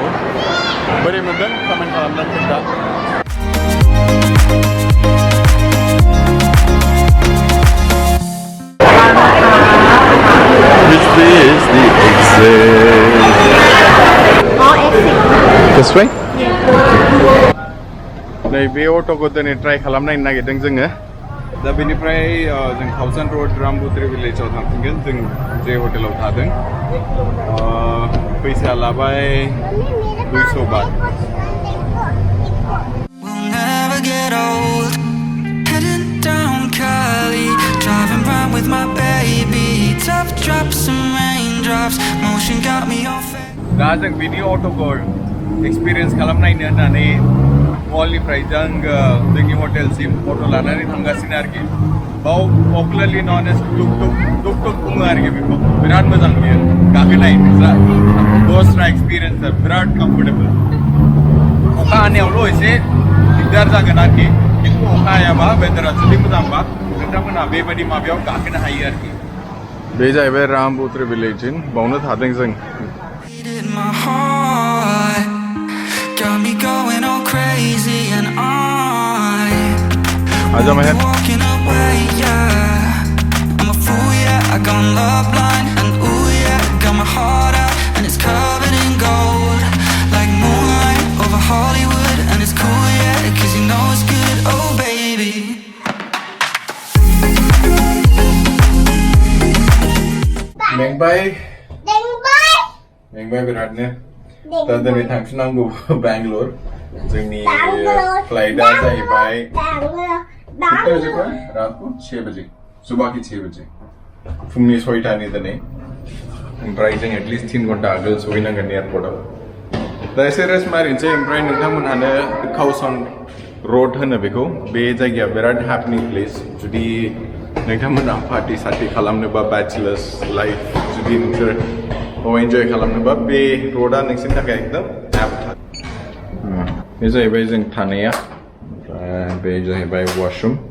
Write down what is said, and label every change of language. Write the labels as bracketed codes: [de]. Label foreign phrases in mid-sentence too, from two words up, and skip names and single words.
[brx] बोरै मोनदों कमेन्ट खालामनानै खोन्था। [en] Which way is the exit? This way? [brx] नै बे अट'खौ दिनै ट्राइ खालामनायनो नागिरदों जोङो। दा बेनिफ्राय जों काउसन रड रामबुद्रि भिलेजाव थांफिनगोन जों जे हटेलाव थादों। फैसा लाबाय 200 बात। [en] We'll never get old. Heading down Cali, driving round with my baby. Tough drops and raindrops, motion got me off. [brx] दा जों बिनि अट'खौ एक्सपिरियेन्स खालामनायनो होननानै मलनिफ्राय जों जोंनि हटेलसिम अट' लानानै थांगासिनो आरोखि बाव [en] popularly known as tuk tuk [brx] बुङो आरोखि बेखौ बिराद मोजां बियो गाखोनाय दस्रा एक्सपिरियेन्स बिराद कम्फर्टेबल अखा हानायावल' एसे दिगदार जागोन आरोखि खिन्थु अखा हायाबा वेदारा जुदि मोजांबा नोंथांमोनहा बेबायदि माबायाव गाखोनो हायो आरोखि बे जाहैबाय रामपुत्र भिलेज बावनो थादों जों [en] My heart got me going all crazy, and I'm walking away, yeah. I'm a fool, yeah. I got love blind, and ooh, yeah. Got my heart out, and it's covered in gold, like moonlight over Hollywood, and it's cool, yeah, 'cause you know it's good, oh baby. [id] Mengbai beratnya. Tadi nih [brx] थांफिननांगौ बेंगलुर जोंनि फ्लाइटआ जाहैबाय [hi] कितना बजे को रात को 6 बजे सुबह की 6 [brx] बजे फुंनि 6टानि दिनै ओमफ्राय जों एटलिस्ट 3 घन्टा आगोल सहैनांगोन एयारपर्टआव दा एसे रेस्ट मारिनोसै ओमफ्राय नोंथांमोनहानो काउसन रोड होनो बेखौ बे जायगाया बिराद [en] happening place [brx] जुदि नोंथांमोनहा पार्टी सार्टी खालामनोबा [en] bachelors life [brx] जुदि नोंसोर एन्जय खालामनोबा बे रोडआ नोंसोरनि थाखाय एकदम एप्ट बे जाहैबाय जों थानाया ओमफ्राय बे जाहैबाय वाशरूम